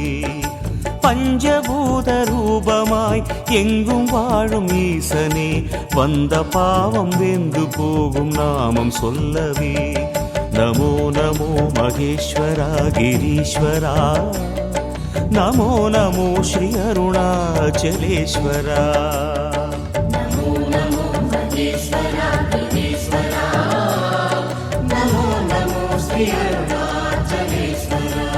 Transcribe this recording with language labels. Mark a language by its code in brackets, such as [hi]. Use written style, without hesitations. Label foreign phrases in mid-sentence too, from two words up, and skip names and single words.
[ta] பஞ்சபூத ரூபமாய் எங்கும் வாழும் ஈசனே, வந்த பாவம் வெந்து போகும் நாமம் சொல்லவே. [sa] नमो नमो महेश्वरा गिरीश्वरा, नमो नमो श्री अरुणाचलेश्वरा. नमो नमो महेश्वरा गिरीश्वरा, नमो नमो श्री अरुणाचलेश्वरा.